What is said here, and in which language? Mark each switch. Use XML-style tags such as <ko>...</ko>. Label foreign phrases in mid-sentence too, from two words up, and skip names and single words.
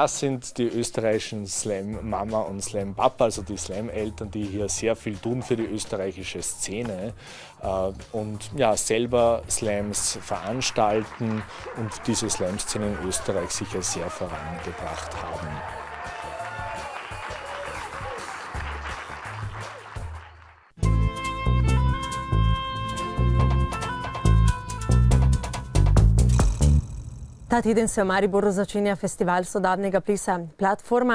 <de>Das sind die österreichischen Slam-Mama und Slam-Papa, also die Slam-Eltern, die hier sehr viel tun für die österreichische Szene und ja, selber Slams veranstalten und diese Slam-Szene in Österreich sicher sehr vorangebracht haben.</de> <sl>Ta teden se v Mariboru začenja festival sodobnega plesa Platforma.</sl>